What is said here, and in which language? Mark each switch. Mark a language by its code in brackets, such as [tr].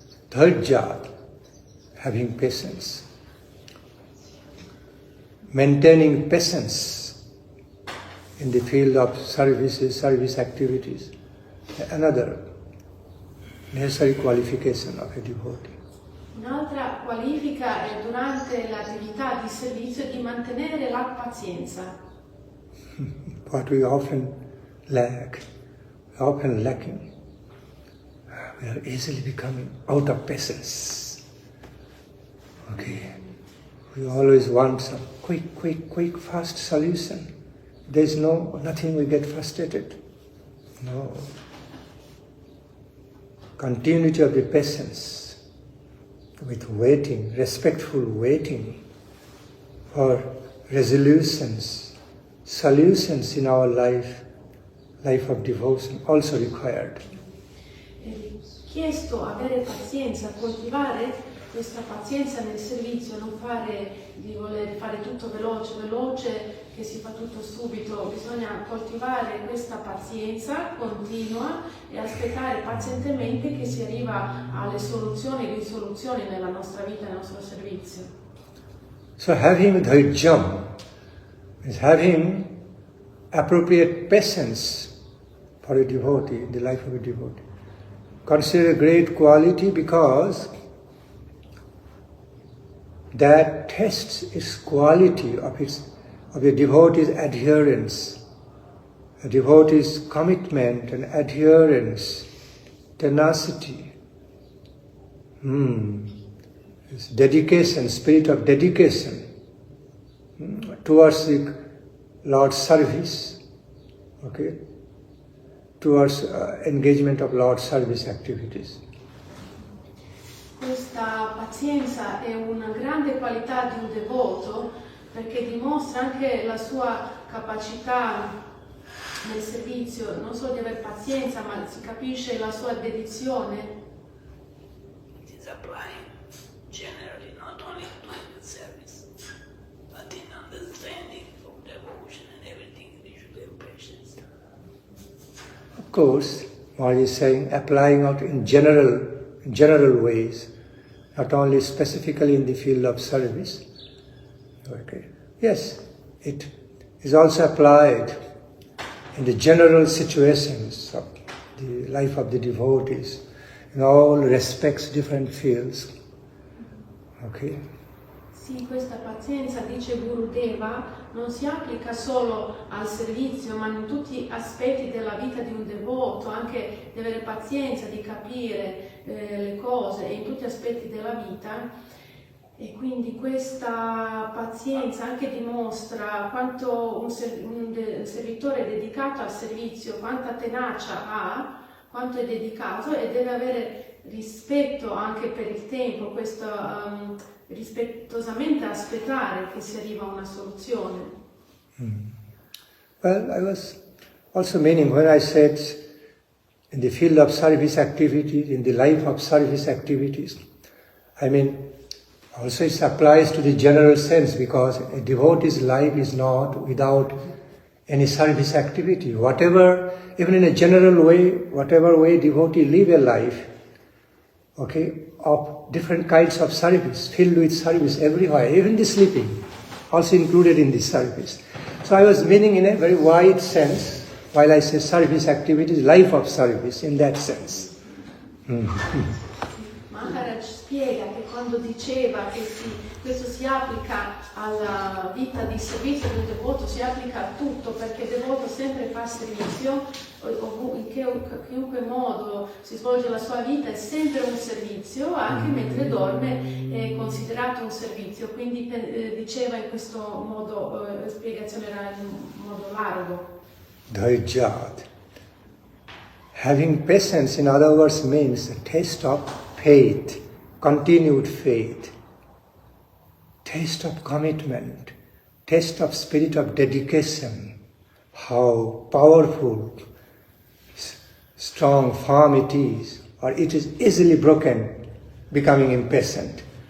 [en] Dhajya, having patience. Maintaining patience in the field of service activities, another necessary qualification of a devotee. [it] Un'altra qualifica è durante l'attività di servizio di mantenere la pazienza. [en] What we often lack, lacking. We are easily becoming out of patience. Okay. We always want some quick, fast solution. There's nothing we get frustrated. No. Continuity of the patience with waiting, respectful waiting for resolutions, solutions in our life of devotion also required. [it] È chiesto avere pazienza, coltivare questa pazienza nel servizio, non di voler fare tutto veloce, che si fa tutto subito. Bisogna coltivare questa pazienza continua e aspettare pazientemente che si arriva alle risoluzioni nella nostra vita, nel nostro servizio. [en] So having dhairyam is having appropriate patience for a devotee, in the life of a devotee. Consider a great quality because that tests its quality of a devotee's adherence, a devotee's commitment and adherence, tenacity, this dedication, spirit of dedication towards the Lord's service, okay, towards engagement of Lord's service activities. [it] Questa pazienza è una grande qualità di un devoto perché dimostra anche la sua capacità nel servizio, non solo di avere pazienza, ma si capisce la sua dedizione. [en] It is applying generally not only to the service, but in understanding of devotion and everything we should have patience. Of course, what is saying, applying out in general ways, not only specifically in the field of service. Okay. Yes, it is also applied in the general situations of the life of the devotees, in all respects, different fields. Okay. [it] Sì, questa pazienza, dice Gurudeva, non si applica solo al servizio, ma in tutti gli aspetti della vita di un devoto, anche di avere pazienza, di capire le cose in tutti gli aspetti della vita. E quindi questa pazienza anche dimostra quanto un servitore dedicato al servizio, quanta tenacia ha, quanto è dedicato e deve avere rispetto anche per il tempo, questo rispettosamente aspettare che si arriva a una soluzione. [en] Well, I was also meaning when I said in the field of service activities, in the life of service activities, I mean also it applies to the general sense because a devotee's life is not without any service activity. Whatever, even in a general way, whatever way devotee live a life, okay, of different kinds of service, filled with service everywhere, even the sleeping, also included in this service. So I was meaning in a very wide sense, while I say service activities, life of service, in that sense. [it] Maharaj spiega che quando diceva che questo si applica alla vita di servizio del devoto, si applica a tutto, perché il devoto sempre fa servizio, in chiunque modo si svolge la sua vita è sempre un servizio, anche mentre dorme è considerato un servizio, quindi diceva in questo modo, spiegazione era in modo largo. [sa] Dhaijat. [en] Having patience, in other words, means a taste of faith, continued faith, taste of commitment, taste of spirit of dedication, how powerful, strong, firm it is, or it is easily broken, becoming impatient.